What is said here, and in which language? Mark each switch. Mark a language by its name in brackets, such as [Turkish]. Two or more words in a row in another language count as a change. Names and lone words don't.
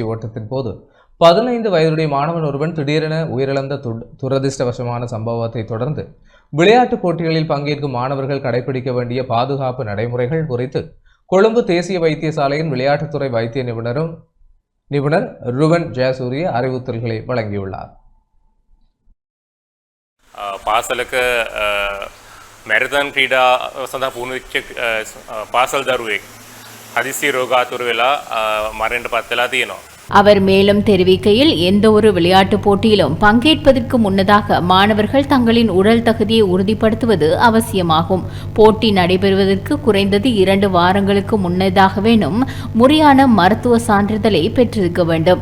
[Tamil] ஓட்டத்தின் போது 15 வயதுடைய மாணவன் ஒருவன் திடீரென உயிரிழந்த துரதிருஷ்டவசமான சம்பவத்தை தொடர்ந்து விளையாட்டுப் போட்டிகளில் பங்கேற்கும் மாணவர்கள் கடைபிடிக்க வேண்டிய பாதுகாப்பு நடைமுறைகள் குறித்து கொழும்பு தேசிய வைத்தியசாலையின் விளையாட்டுத்துறை வைத்திய நிபுணர் ருவன் ஜெயசூரிய அறிவுறுத்தல்களை வழங்கியுள்ளார். [Sinhala] පාසලක මැරතන් ක්‍රීඩා සඳහා පුහුණු වෙච්ච පාසල් දරුවෙක් හදිසි රෝගාතුර වෙලා මරණයට පත් වෙලා තියෙනවා. [Tamil] அவர் மேலும் தெரிவிக்கையில் எந்த ஒரு விளையாட்டுப் போட்டியிலும் பங்கேற்பதற்கு முன்னதாக மாணவர்கள் தங்களின் உடல் தகுதியை உறுதிப்படுத்துவது அவசியமாகும். போட்டி நடைபெறுவதற்கு குறைந்தது 2 வாரங்களுக்கு முன்னதாகவேனும் முறையான மருத்துவ சான்றிதழை பெற்றிருக்க வேண்டும்.